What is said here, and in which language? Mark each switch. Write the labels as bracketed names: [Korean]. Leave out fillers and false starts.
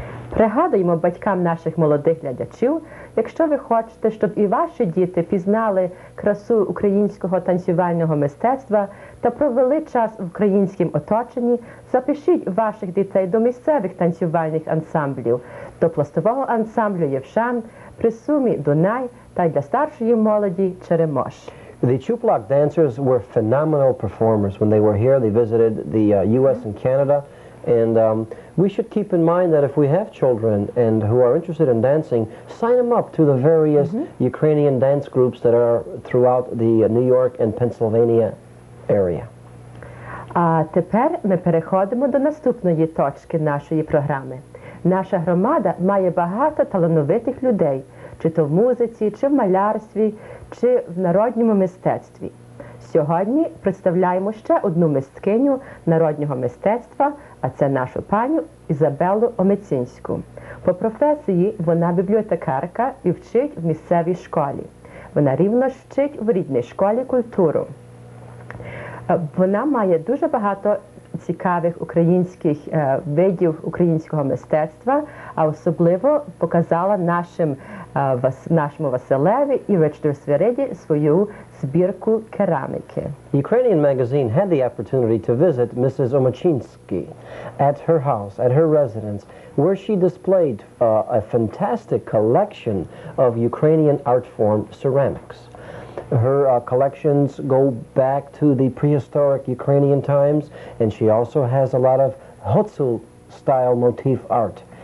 [Ukrainian] Пригадуємо батькам наших молодих глядачів, якщо ви хочете, щоб і ваші діти пізнали красу українського танцювального мистецтва та провели час в українському оточенні, запишіть ваших дітей до місцевих танцювальних ансамблів, до пластового ансамблю «Євшан», при Сумі «Дунай» та й для старшої молоді «Черемош». [English] The Chuplak dancers were phenomenal performers when they were here. They visited the U.S. and Canada. And we should keep in mind that if we have children and who are interested in dancing, sign them up to the various Ukrainian dance groups that are throughout the New York and Pennsylvania area. [Ukrainian] А тепер ми переходимо до наступної точки нашої програми. Наша громада має багато талановитих людей, чи то в музиці, чи в малярстві, чи в народному мистецтві. Сьогодні представляємо ще одну мисткиню народного мистецтва, а це нашу паню Ізабеллу Омецінську. По професії вона бібліотекарка і вчить в місцевій школі. Вона рівно ж вчить в рідній школі культуру. Вона має дуже багато цікавих українських видів українського мистецтва, а особливо показала нашому Василеві і Ричарду Свириді свою збірку кераміки. [English] Ukrainian Magazine had the opportunity to visit Mrs. Omachinsky at her house, at her residence, where she displayed a fantastic collection of Ukrainian art form ceramics. Her collections go back to the prehistoric Ukrainian times, and she also has a lot of Hutsul-style motif art.